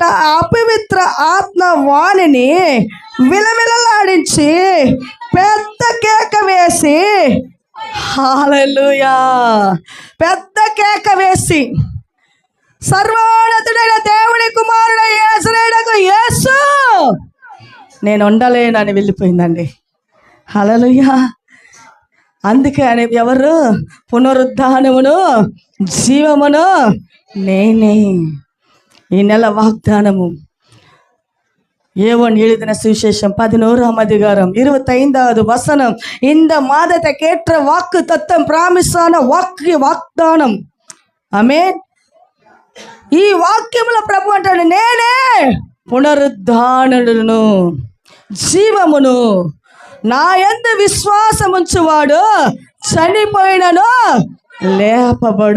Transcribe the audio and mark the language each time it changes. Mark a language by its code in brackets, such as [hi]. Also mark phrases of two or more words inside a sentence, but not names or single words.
[te] అపవిత్ర ఆత్మ వానిని విలవిలలాడించి పెద్ద కేక వేసి, హల్లెలూయా, పెద్ద కేక వేసి, సర్వోన్నతుడైన దేవుని కుమారుడైన యేసునకు యేసు నేను ఉండలేనని వెళ్ళిపోయిందండి. హల్లెలూయా. అందుకే అని ఎవరు? పునరుద్ధానమును జీవమును నేనే. ఈ నెల వాగ్దానము [ta] யோவான் எழுதின சுவிசேஷம் 11ஆம் அதிகாரம் 25வது வசனம். இந்த மாதத்துக்கேற்ற வாக்கு தத்தம் [te] ప్రామిసాన వాగ్దానం. ఆమేన్. ఈ వాక్యముల ప్రభు అంటాడు, నేనే పునరుద్ధానుడును జీవమును, నా యందు విశ్వాసముంచువాడు చనిపోయినను లేపబడును.